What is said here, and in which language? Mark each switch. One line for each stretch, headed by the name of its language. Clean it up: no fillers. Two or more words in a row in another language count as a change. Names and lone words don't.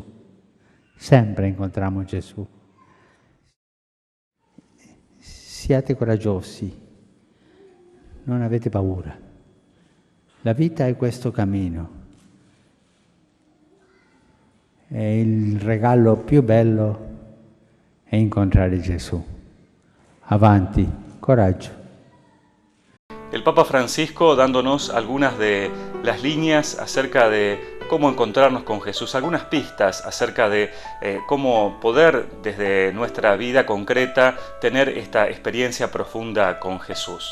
Italian: Sempre incontriamo Gesù. Siate coraggiosi, non avete paura. La vita è questo cammino. E il regalo più bello è incontrare Gesù. Avanti, coraggio.
Spanish: El Papa Francisco dándonos algunas de las líneas acerca de cómo encontrarnos con Jesús, algunas pistas acerca de cómo poder desde nuestra vida concreta tener esta experiencia profunda con Jesús.